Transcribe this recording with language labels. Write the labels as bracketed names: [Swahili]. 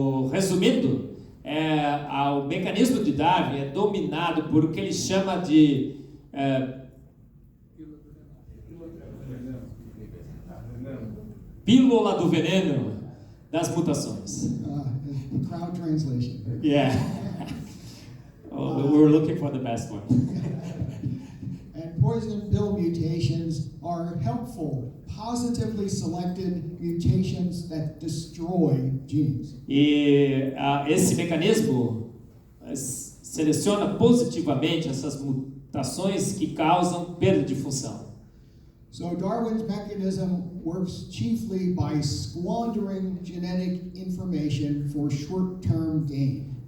[Portuguese] Resumindo, o mecanismo de Darwin é dominado por o que ele chama de pílula do veneno das mutações. [English] Crowd translation. Yeah. We're looking for the best one. And poison pill mutations are helpful, positively selected mutations that destroy genes. [Portuguese] E esse mecanismo seleciona positivamente essas mutações que causam perda de função. [English] So Darwin's mechanism works chiefly by squandering genetic information for short-term gain.